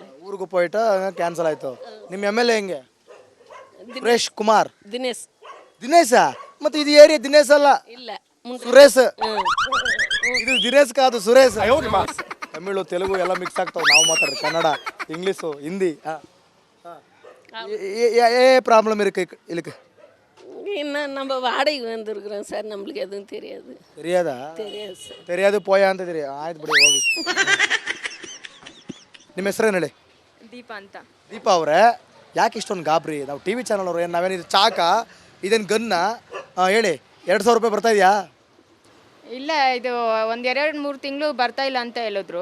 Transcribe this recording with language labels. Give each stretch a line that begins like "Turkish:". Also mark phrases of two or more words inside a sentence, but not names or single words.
Kannada: ಊರಿಗೆ போயிட்டு ಕ್ಯಾನ್ಸಲ್ ಆಯ್ತು. ನಿಮ್ಮ MLA ಹೆಂಗೆ? ಸುರೇಶ್ ಕುಮಾರ್. ದಿನೇಶ? ಮತ್ತೆ ಇದು ಏರಿಯಾ ದಿನೇಶ್ ಅಲ್ಲ, ಇಲ್ಲ ಸುರೇಶ್. ಇದು ದಿನೇಶ್ ಕಾದು, ಸುರೇಶ್. ತಮಿಳು ತೆಲುಗು ಎಲ್ಲ ಮಿಕ್ಸ್ ಆಗ್ತಾವ. ನಾವು ಮಾತಾಡ್ರಿ ಕನ್ನಡ, ಇಂಗ್ಲೀಷು, ಹಿಂದಿ.
Tamil: ப்ராப்ளம் இருக்கு இதுக்கு? இன்னும் நம்ம வாடகை வந்திருக்கிறோம் சார், நம்மளுக்கு எதுவும் தெரியாது. தெரியாதா? தெரியாது சார். தெரியாது போயா
Kannada: ಅಂತ தெரியும். ಆಯ್ತು ಬಿಡಿ, ಹೋಗಿ. ನಿಮ್ಮ ಹೆಸರೇನು ಹೇಳಿ? ದೀಪಾ ಅಂತ. ದೀಪಾ ಅವರೇ, ಯಾಕೆ ಇಷ್ಟೊಂದು ಗಾಬರಿ? ನಾವು TV ಚಾನಲ್ ಅವರು, ನಾವೇನಿದು ಚಾಕ, ಇದೇನು ಗನ್ನ? ಹೇಳಿ, 2,000 ರೂಪಾಯಿ ಬರ್ತಾ ಇದೆಯಾ? ಇಲ್ಲ, ಇದು ಒಂದು 2-3 ತಿಂಗಳು ಬರ್ತಾ ಇಲ್ಲ ಅಂತ ಹೇಳಿದ್ರು.